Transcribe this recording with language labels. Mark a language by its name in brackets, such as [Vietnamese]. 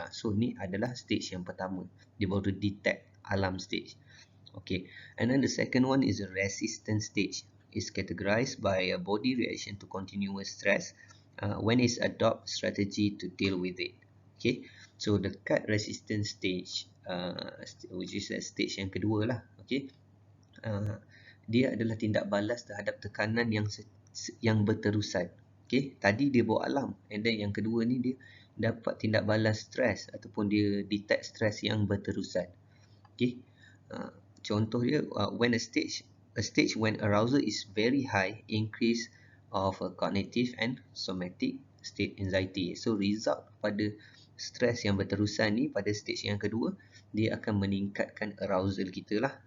[Malay] So ni adalah stage yang pertama, dia baru detect alarm stage. [English] Okay, and then the second one is a resistance stage. It's categorized by a body reaction to continuous stress when it's adopt strategy to deal with it. Okay, so [Malay] dekat [English] resistance stage, which is stage [Malay] yang kedua lah. Okay, dia adalah tindak balas terhadap tekanan yang berterusan. Okay, tadi dia bawa alarm, [English] and then [Malay] yang kedua ni dia dapat tindak balas stres ataupun dia detect stres yang berterusan. [English] Okay, contoh dia, when a stage when arousal is very high, increase of cognitive and somatic state anxiety. [Malay] So result pada stres yang berterusan ni pada stage yang kedua, dia akan meningkatkan arousal kita lah.